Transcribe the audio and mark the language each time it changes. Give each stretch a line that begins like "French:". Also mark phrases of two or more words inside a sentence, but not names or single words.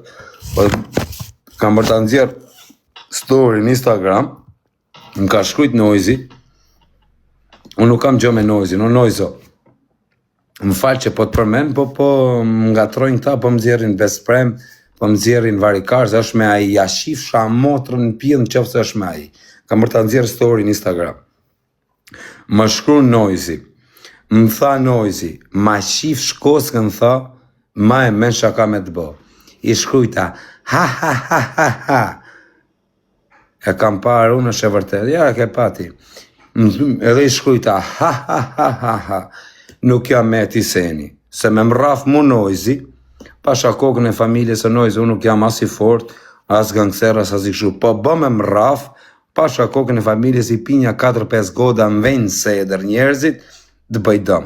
Albanian: Po kam për të nëzirë story në Instagram, më ka shkrujt Noizi, unë nuk kam gjë me Noizin, o Noizo, më falë që po të përmen, po më ngatrojnë këta, po më zjerin Vesprem, po më zjerin Varikars, është me aji, ja shifsha motrën në pjedhë në qëfë se është me aji. Kam për të nëzirë story në Instagram. Më shkru Noizi, më tha Noizi, ma shif shkoskën tha, ma e men shaka me të bo. I shkrujta, ha ha ha ha ha. E kam parë unë është e vërtet, ja e ke pati. Edhe i shkrujta, ha ha ha ha ha. Nuk jam me ti seni, se me mraf mu Noizi, pasha kokën e familjes e Noizi, unë nuk jam as i fort, as gangster, as i kështu, po bë me mraf, pasha kokën e familjes i pinja 4-5 goda në vejnë se edher njerëzit, të bëj dëm.